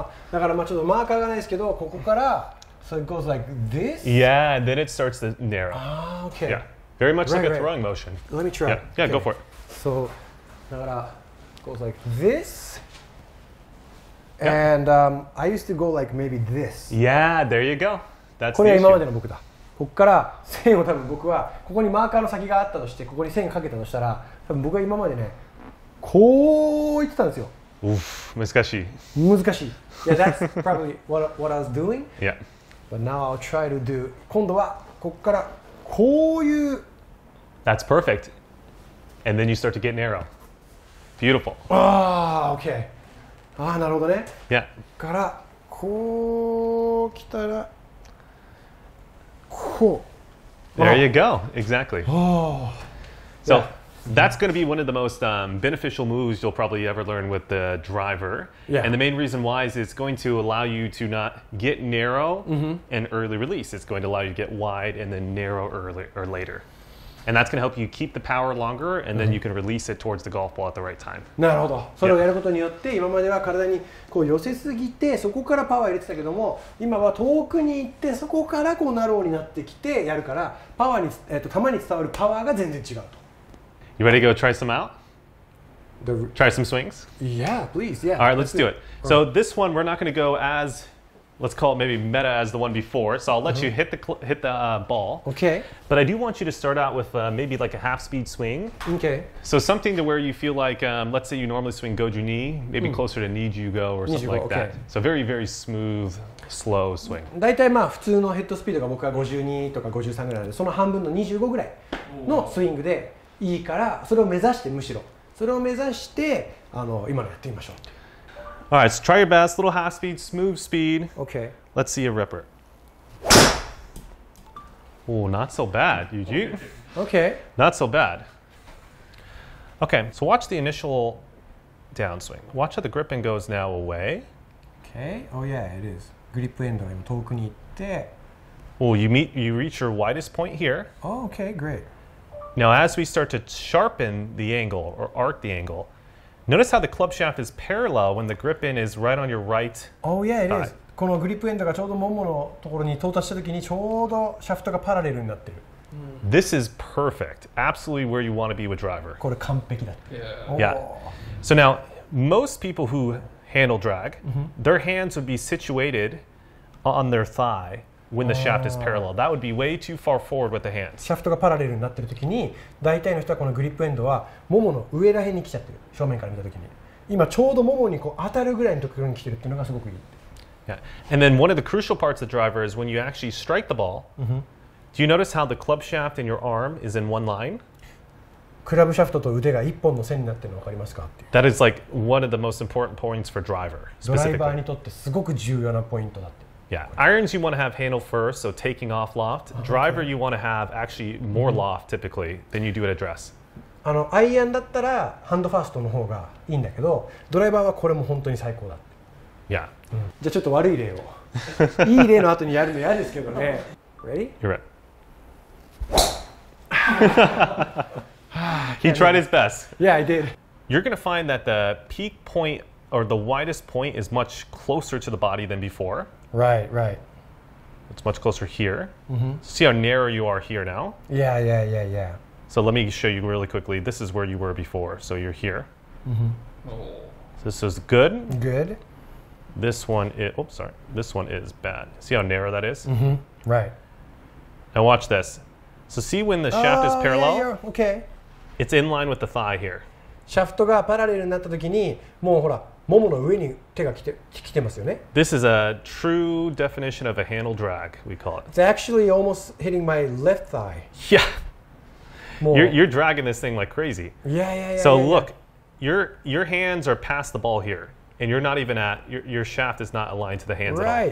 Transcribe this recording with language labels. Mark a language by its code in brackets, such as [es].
[ja] だからまあちょっとマーカーがないですけど、ここから [en] so it goes like this. Yeah, and then it starts to narrow. Okay. Yeah. Very much like a Right. throwing motion. Let me try. Yeah, go for it. So [ja] だから [en] goes like this. And I used to go like maybe this. Yeah, there you go. That's [ja] これ [en] the [ja] は今まで [en] issue. [ja] の僕だ。ここから線を多分僕はここにマーカーの先があったとしてここに線かけたとしたら多分僕は今までねこう言ってたんですよ。 Oof, 難しい。難しい。 [en] Yeah, that's probably what I was doing. Yeah. But now I'll try to do. [ja] 今度はここからこういう。 [en] That's perfect. And then you start to get narrow. Beautiful. [ja] Okay. なるほどね。 [en] Yeah. [ja] からこう来たらこう。 [en] There you go. Exactly. So Yeah. that's going to be one of the most beneficial moves you'll probably ever learn with the driver. Yeah. And the main reason why is it's going to allow you to not get narrow and early release. It's going to allow you to get wide and then narrow early or later. And that's going to help you keep the power longer, and then you can release it towards the golf ball at the right time. [ja] なるほど。それをやることによって今までは体にこう寄せすぎてそこからパワー入れてたけども今は遠くに行ってそこからこうナローになってきてやるからパワーに球に伝わるパワーが全然違うと。 [en] You ready to go try some out? Try some swings? Yeah, please. Yeah. All right, let's do it. So this one, we're not going to go as, let's call it maybe meta as the one before. So I'll let you hit the ball. Okay. But I do want you to start out with maybe like a half-speed swing. Okay. So something to where you feel like, let's say you normally swing goju knee, maybe closer to need-you-go or something like that. Okay. So very, very smooth, slow swing. [ja] だいたいまあ普通のヘッドスピードが僕は52とか53ぐらいなのでその半分の25ぐらいのスイングでいいからそれを目指してむしろそれを目指して今のやってみましょう。 [en] All right, so try your best. Little half speed, smooth speed. Okay. Let's see a ripper. Oh, not so bad, Yuji. Okay. Not so bad. Okay, so watch the initial downswing. Watch how the grip in goes now away. Okay. Oh yeah, it is. [ja] グリップエンドが今遠くに行って。 [en] Oh, you reach your widest point here. Oh, okay, great. Now, as we start to sharpen the angle or arc the angle, notice how the club shaft is parallel when the grip in is right on your right. Oh yeah, it is. [ja] はいこのグリップエンドがちょうどもものところに到達したときにちょうどシャフトがパラレルになってる。 [en] This is perfect. Absolutely where you want to be with driver. [ja] これ完璧だ。 [en] Yeah. So now, most people who handle drag, their hands would be situated on their thigh when the shaft is parallel. That would be way too far forward with the hands. [ja] シャフトがパラレルになってる時に大体の人はこのグリップエンドはももの上ら辺に来ちゃってる、正面から見た時に今ちょうどももにこう当たるぐらいのところに来てるっていうのがすごくいい。 [en] Yeah. And then one of the crucial parts of the driver is when you actually strike the ball, do you notice how the club shaft and your arm is in one line? [ja] クラブシャフトと腕が一本の線になってるの分かりますかっていう。 [en] That is like one of the most important points for driver [ja] ドライバー [en] specifically. [ja] にとってすごく重要なポイントだって。 [en] Yeah, irons you want to have handle first, so taking off loft. Driver you want to have actually more loft typically than you do at address. [ja] アイアンだったらハンドファーストの方がいいんだけど、ドライバーはこれも本当に最高だって。 [en] Yeah, [ja] じゃあちょっと悪い例をいい例の後にやるの嫌ですけどね。 [en] Ready? you're right. He tried his best. Yeah, I did. You're going to find that the peak point or the widest point is much closer to the body than before. Right, right. It's much closer here. See how narrow you are here now? Yeah, yeah, yeah, yeah. So let me show you really quickly. This is where you were before. So you're here. So this is good. Good. This one is, oops, sorry. This one is bad. See how narrow that is? Right. Now watch this. So see when the shaft is parallel? Yeah, yeah. Okay. It's in line with the thigh here. [ja] シャフトがパラレルになった時にもうほらももの上に手が来てますよね。 [en] This is a true definition of a handle drag, we call it. It's actually almost hitting my left thigh. Yeah. [ja] もう [en] You're dragging this thing like crazy. Yeah, yeah, yeah. So yeah, look, your hands are past the ball here, and you're not even at, your shaft is not aligned to the hands at all.